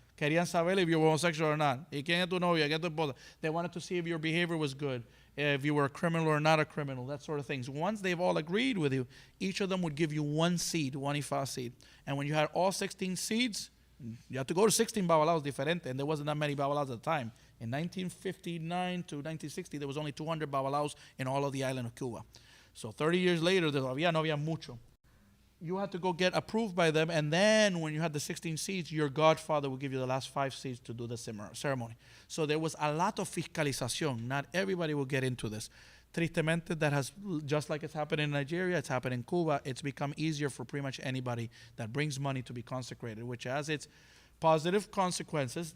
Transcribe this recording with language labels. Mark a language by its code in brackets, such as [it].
[es] Querían saber [en] if you were homosexual or not. [es] ¿Y quién es tu novia? ¿Quién es tu esposa? [en] They wanted to see if your behavior was good, if you were a criminal or not a criminal, that sort of things. Once they've all agreed with you, each of them would give you one seed, one Ifa seed. And when you had all 16 seeds, you had to go to 16 Babalaos diferentes, and there wasn't that many Babalaos at the time. In 1959 to 1960, there was only 200 babalaos in all of the island of Cuba. So 30 years later, [es] todavía no había mucho. [en] You had to go get approved by them, and then when you had the 16 seeds, your godfather would give you the last 5 seeds to do the ceremony. So there was a lot of fiscalización. Not everybody will get into this. Tristemente, that has, just like it's happened in Nigeria, it's happened in Cuba, it's become easier for pretty much anybody that brings money to be consecrated, which has its positive consequences.